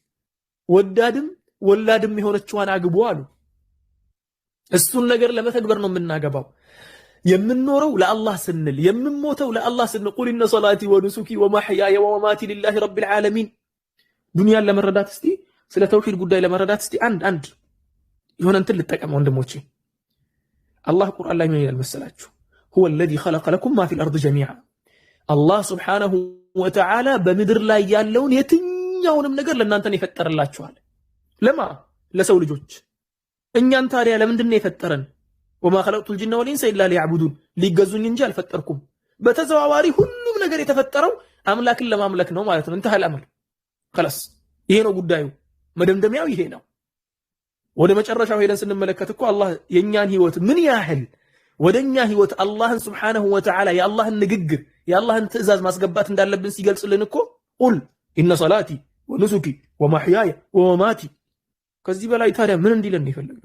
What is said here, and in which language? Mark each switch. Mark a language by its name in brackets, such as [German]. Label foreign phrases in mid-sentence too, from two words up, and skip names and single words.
[Amharic] ወላድም የሆነችዋን አግቡ አሉ። እሱን ነገር ለመተግበር ነው የምናገባው። የምንኖረው ለአላህ ስንል፣ የምንሞተው ለአላህ ስንል። [Arabic] قل إن صلاتي ونسكي ومحياي ومماتي لله رب العالمين። [Amharic] ዱንያን ለመረዳት እስቲ ስለ ተውሂድ ጉዳይ ለመረዳት እስቲ አንድ የሆነ እንትን ልጠቀም ወንድሞቼ። አላህ ቁርአን ላይ ምን ይላል መሰላችሁ? [Arabic] هو الذي خلق لكم ما في الأرض جميعا الله سبحانه وتعالى [Amharic] በምድር ላይ ያለውን የትኛውንም ነገር ለእናንተ ይፈጠርላችኋል። ለማ ለሰው ልጆች። እኛን ታዲያ ለምንድን ነው የፈጠረን? [Arabic] وما خلقت الجن والانس الا ليعبدون [Amharic] ሊገዙኝ እንጂ አልፈጠርኩም። በተዘዋዋሪ ሁሉም ነገር የተፈጠረው አምላክን ለማምለክ ነው ማለት ነው። እንተሃል አምር خلاص ይሄ ነው ጉዳዩ። መደምደሚያው ይሄ ነው። ወደ መጨረሻው ሄደን ስንመለከት እኮ አላህ የኛን ህይወት ምን ያህል ወደኛ ህይወት አላህን [Arabic] سبحانه وتعالى [Amharic] የአላህን ንግግር የአላህን ትእዛዝ ማስገባት እንዳለብን ሲገልጽልን እኮ [Arabic] قل إن صلاتي ونسكي ومحياي ومماتي። [Amharic] ከዚህ በላይ ታዲያ ምን እንዲለን ይፈልጋል?